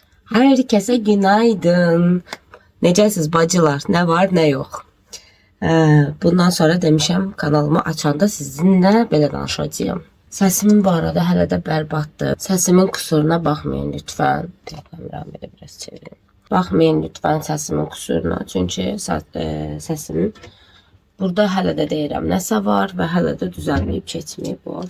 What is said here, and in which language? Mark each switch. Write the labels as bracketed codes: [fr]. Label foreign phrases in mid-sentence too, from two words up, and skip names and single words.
[tr] Herkese günaydın. [az] Necəsiz bacılar? [tr] Ne var ne yok. [az] Bundan sonra demişəm kanalımı açanda sizinlə belə danışacağım. Səsimin bu arada hələ də bərbaddır. Səsimin kusuruna baxmayın lütfən. Kameramı belə biraz çevirin. Baxmayın lütfən səsimin kusuruna. Çünki səsim burada hələ də deyirəm nəsə var və hələ də düzəlməyib keçməyib o.